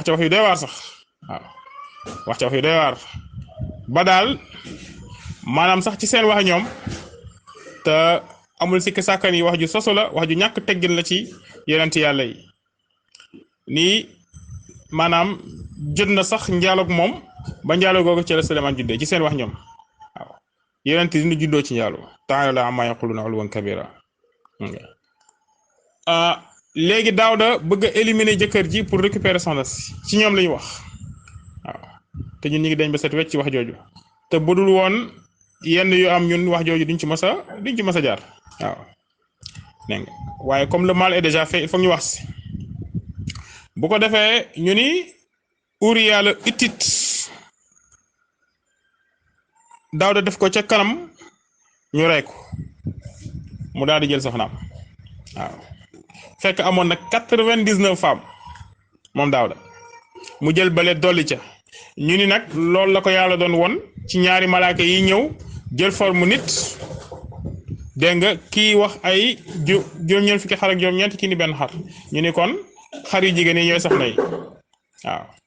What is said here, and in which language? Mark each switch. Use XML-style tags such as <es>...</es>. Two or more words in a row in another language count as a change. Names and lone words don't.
<wo>ca wax yu doy waar sax waaw wax ca wax yu doy waar ba daal maanaam sax ci seen wax ñoom te amul sikki sàkkan yi wax ju sosu la wax ju ñàkk teggin la ci yonent yàlla yi nii maanaam jot na sax njaaloog moom ba njaaloo googu ci la Suleymaan juddee ci seen wax ñoom waaw yonent dina juddoo ci njaaloo</wo> <ar>تعالى عما يقولون علوا كبيرا</ar> <wo>léegi Daawda bëgg a éliminer jëkkër ji</wo> <fr>pour récupérer</fr> <wo>soxna ci ñoom la ñu wax waaw te ñun ñu ngi dañ ba set wecc ci wax jooju te budul woon yenn yu am ñun wax jooju duñ ci mës a jaar waaw dégg nga waaye</wo> <fr>comme le mal est déjà fait il faut</fr> <wo>ñu wax si bu ko defee ñu ni Uriya le Hittite Daawda def ko ca kanam ñu rey ko mu daal di jël soxnaam waaw fekk amoon na 99 femmes moom Daawda mu jël bale dolli ca ñu ni nag loolu la ko yàlla doon won ci ñaari malaaka yi ñëw jël forme nit dégg nga kii wax ay juróom-ñeent fukki xar ak juróom-ñeent kii ni benn xar ñu ni kon xar yu jigéen yi ñooy soxna yi waaw</wo>